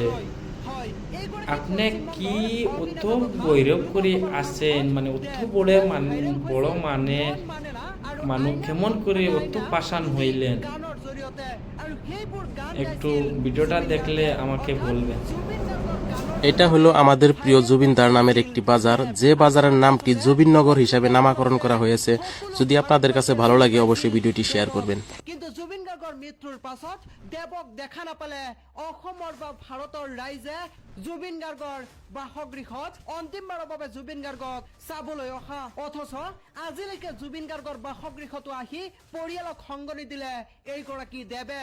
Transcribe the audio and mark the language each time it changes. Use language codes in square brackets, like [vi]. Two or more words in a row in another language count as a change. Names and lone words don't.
[bn] আপনি কি অত গৌরব করে আসেন, মানে অত বড় মানে মানুষ কেমন করে অত পাষাণ হইলেন? একটু ভিডিওটা দেখলে আমাকে বলবেন। এটা হলো আমাদের প্রিয় জুবিনদার নামের একটি বাজার, যে বাজারের নামটি জুবিননগর হিসাবে নামকরণ করা হয়েছে। যদি আপনাদের কাছে ভালো লাগে অবশ্যই ভিডিওটি শেয়ার করবেন। [as] কিন্তু জুবিন গাৰ্গৰ মৃত্যুৰ পাছত দেৱক দেখা নাপালে অসমৰ বা ভাৰতৰ ৰাইজে জুবিন গাৰ্গৰ বাসগৃহত অন্তিমবাৰৰ বাবে জুবিন গাৰ্গক চাবলৈ অহা, অথচ আজিলৈকে জুবিন গাৰ্গৰ বাসগৃহতো আহি পৰিয়ালক সংগ নিদিলে এইগৰাকী দেৱে।